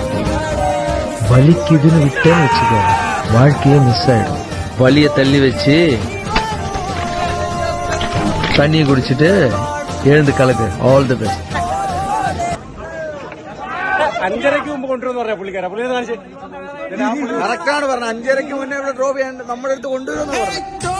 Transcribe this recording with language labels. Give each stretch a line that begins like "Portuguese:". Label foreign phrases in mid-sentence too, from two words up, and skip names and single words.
Tamil: வலிக்குதுன்னு விட்டேன்னு வச்சுக்க, வாழ்க்கையே மிஸ் ஆயிடும். வலிய தள்ளி வச்சு தண்ணியை குடிச்சிட்டு எழுந்து கலக்கு.
English: All the best.
Malayalam: 5:30 മുമ്പ് കൊണ്ടുവന്ന് പറയാ പുള്ളിക്കാരാ. പുള്ളി കറക്റ്റാണ് പറഞ്ഞത്. 5:30 മുന്നേ ഇവിടെ ഡ്രോപ്പ് ചെയ്യാൻ നമ്മുടെ അടുത്ത് കൊണ്ടുവരുമെന്ന് പറഞ്ഞു.